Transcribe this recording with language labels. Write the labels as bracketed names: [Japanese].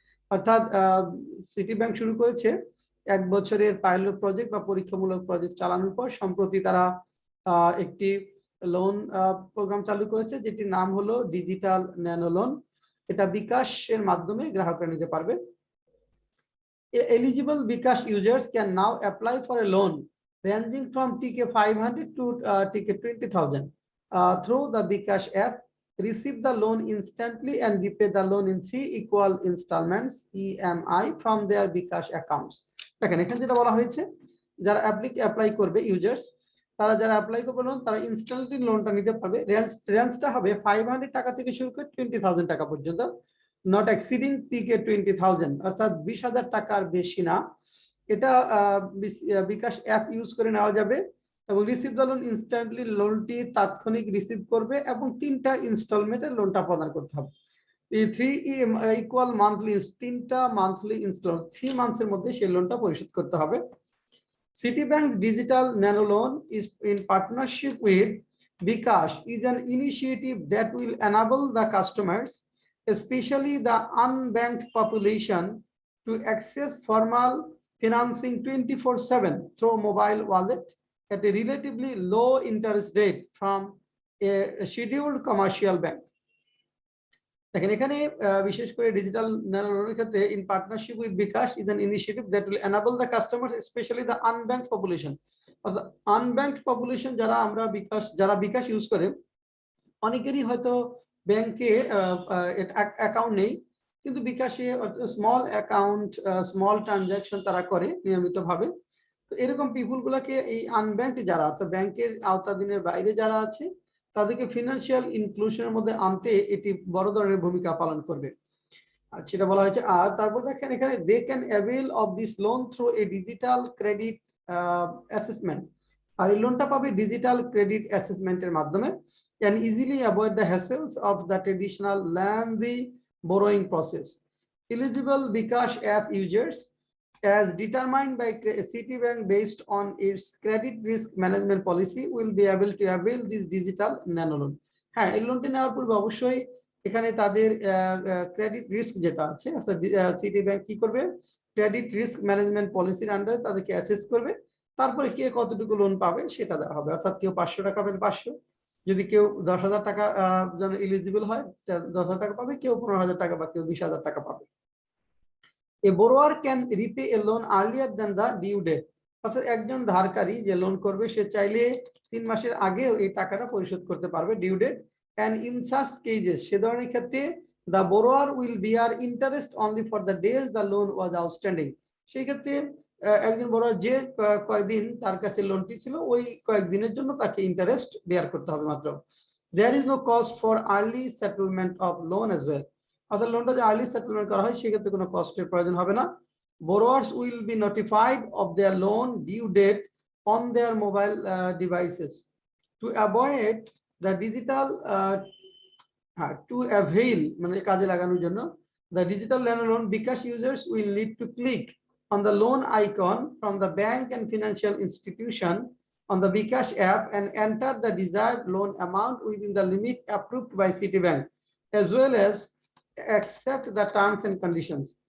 [Bangla] অর্থাৎ city bank শুরু করেছে 1 বছরের পাইলট প্রজেক্ট বা পরীক্ষামূলক প্রজেক্ট চালানোর পর সম্প্রতি তারা একটি লোন প্রোগ্রাম চালু করেছে, যেটির নাম হলো ডিজিটাল ন্যানো লোন। এটা বিকাশের মাধ্যমে গ্রাহকরা নিতে পারবে। [English] Eligible Bikash users can now apply for a loan ranging from TK 500 to TK 20,000 through the Bikash app, receive the loan instantly and repay the loan in 3 equal installments EMI from their Bikash accounts. [Bangla] দেখেন এখানে যেটা বলা হয়েছে, যারা apply করবে users, তারা যারা apply করবে লোন, তারা ইনস্ট্যান্টলি লোনটা নিতে পারবে। রেঞ্জটা হবে 500 টাকা থেকে শুরু করে 20,000 টাকা পর্যন্ত, [English] not exceeding TK 20,000, [Bangla] অর্থাৎ 20,000 টাকার বেশি না। এটা বিকাশ অ্যাপ ইউজ করে নেওয়া যাবে এবং [English] receive the loan instantly, [Bangla] লোনটি তাৎক্ষণিক রিসিভ করবে এবং 3টা ইনস্টলমেন্টের লোনটা প্রদান করতে হবে। এই 3 ইকুয়াল মান্থলি, 3টা মান্থলি ইনস্টলমেন্ট 3 মান্থসের মধ্যে সেই লোনটা পরিশোধ করতে হবে। [English] Citibank's digital nano loan is in partnership with Bikash, is an initiative that will enable the customers, especially the unbanked population, to access formal financing 24/7 through mobile wallet at a relatively low interest rate from a scheduled commercial bank. [Bangla] দেখেন এখানে বিশেষ করে digital nano লোনের ক্ষেত্রে [English] In partnership with bKash is an initiative that will enable the customer, specially the unbanked population. [Bangla] অর্থাৎ আনব্যাংকড population যারা বিকাশ use করে, অনেকেরই হয়তো ব্যাংকে অ্যাকাউন্ট নেই, কিন্তু বিকাশে স্মল অ্যাকাউন্ট, স্মল ট্রানজাকশন তারা করে নিয়মিতভাবে। তো এরকম পিপুল গুলাকে এই আনব্যাংক যারা, অর্থাৎ ব্যাংকের আওতাধীনের বাইরে যারা আছে, তাদেরকে ফিনান্সিয়াল ইনক্লুশনের মধ্যে আনতে এটি বড় ধরনের ভূমিকা পালন করবে, আর সেটা বলা হয়েছে। আর তারপর দেখেন এখানে [English] They can avail of this loan through a digital credit assessment. [Bangla] আর এই লোনটা পাবে ডিজিটাল ক্রেডিট অ্যাসেসমেন্টের মাধ্যমে, [English] Can easily avoid the hassles of the traditional lengthy borrowing process. Eligible Bikash app users, as determined by Citibank based on its credit risk management policy, will be able to avail this digital nano loan. [Bangla] হ্যাঁ, এই লোনটি নেওয়ার পূর্বে অবশ্যই এখানে তাদের credit risk যেটা আছে, অর্থাৎ সিটি ব্যাংক কি করবে, ক্রেডিট রিস্ক ম্যানেজমেন্ট পলিসির আন্ডারে তাদেরকে অ্যাসেস করবে, তারপরে কে কতটুকু লোন পাবে সেটা দেওয়া হবে। অর্থাৎ কেউ 500 টাকা পাবে 500, যদি কেউ 10,000 টাকা যেন এলিজিবল হয় 10,000 টাকা পাবে, কেউ 15,000 টাকা বা কেউ 20,000 টাকা পাবে। [English] A borrower can repay a loan earlier than the due date. [Bangla] অর্থাৎ একজন ধারকারী যে লোন করবে সে চাইলে 3 মাসের আগে এই টাকাটা পরিশোধ করতে পারবে, due date. [English] And in such cases, [Bangla] সে ধরনের ক্ষেত্রে [English] the borrower will bear interest only for the days the loan was outstanding. [Bangla] সেই ক্ষেত্রে একজন borrower যে কয়েকদিন তার কাছে লোনটি ছিল ওই কয়েকদিনের জন্য তাকে ইন্টারেস্ট বেয়ার করতে হবে মাত্র। [English] There is no cost for early settlement of loan as well. [Bangla] অর্থাৎ লোনটা যে আর্লি সেটেলমেন্ট করা হয় সেক্ষেত্রে কোনো কস্টের প্রয়োজন হবে না। [English] Borrowers will be notified of their loan due date on their mobile devices. To avoid the digital to avail [Bangla] মানে কাজে লাগানোর জন্য [English] the digital loan bKash users will need to click on the loan icon from the bank and financial institution on the bKash app and enter the desired loan amount within the limit approved by Citibank, as well as accept the terms and conditions.